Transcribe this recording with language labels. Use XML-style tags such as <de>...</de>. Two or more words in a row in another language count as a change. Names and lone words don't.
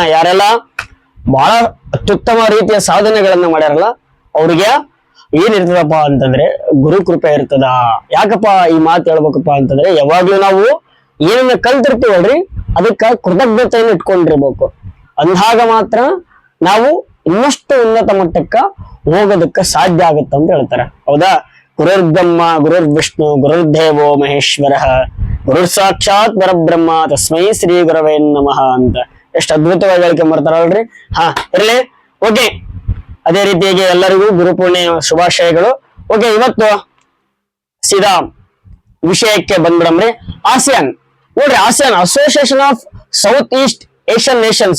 <kn>ಯಾರೆಲ್ಲ ಬಹಳ ಅತ್ಯುತ್ತಮ ರೀತಿಯ ಸಾಧನೆಗಳನ್ನ ಮಾಡ್ಯಾರಲ್ಲ ಅವ್ರಿಗೆ ಏನಿರ್ತದಪ್ಪ ಅಂತಂದ್ರೆ ಗುರು ಕೃಪೆ ಇರ್ತದ. ಯಾಕಪ್ಪ ಈ ಮಾತು ಹೇಳ್ಬೇಕಪ್ಪ ಅಂತಂದ್ರೆ ಯಾವಾಗ್ಲೂ ನಾವು ಏನನ್ನ ಕಲ್ತಿರ್ತೀವಲ್ರಿ ಅದಕ್ಕ ಕೃತಜ್ಞತೆಯನ್ನು ಇಟ್ಕೊಂಡಿರ್ಬೇಕು. ಅಂದಾಗ ಮಾತ್ರ ನಾವು ಇನ್ನಷ್ಟು ಉನ್ನತ ಮಟ್ಟಕ್ಕ ಹೋಗೋದಕ್ಕ ಸಾಧ್ಯ ಆಗುತ್ತೆ ಅಂತ ಹೇಳ್ತಾರೆ, ಹೌದಾ?</kn> <sa>ಗುರುರ್ ಬ್ರಹ್ಮ ಗುರುರ್ ವಿಷ್ಣು ಗುರುರ್ ದೇವೋ ಮಹೇಶ್ವರ ಗುರುರ್ ಸಾಕ್ಷಾತ್ ಪರಬ್ರಹ್ಮ ತಸ್ಮೈ ಶ್ರೀ ಗುರವೇ ನಮಃ</sa> <kn>ಅಂತ ಎಷ್ಟು ಅದ್ಭುತವಾಗಿ ಹೇಳಿಕೆ ಬರ್ತಾರಲ್ರಿ. ಇರ್ಲಿ, ಓಕೆ. ಅದೇ ರೀತಿಯಾಗಿ ಎಲ್ಲರಿಗೂ ಗುರುಪೂರ್ಣಿಮೆ ಶುಭಾಶಯಗಳು. ಓಕೆ, ಇವತ್ತು ಸೀದಾ ವಿಷಯಕ್ಕೆ ಬಂದ್ಬಿಡಮ್ರಿ. ಆಸಿಯಾನ್ ನೋಡ್ರಿ, ಆಸಿಯಾನ್ ಅಸೋಸಿಯೇಷನ್ ಆಫ್ ಸೌತ್ ಈಸ್ಟ್ ಏಷ್ಯನ್ ನೇಷನ್ಸ್.</kn>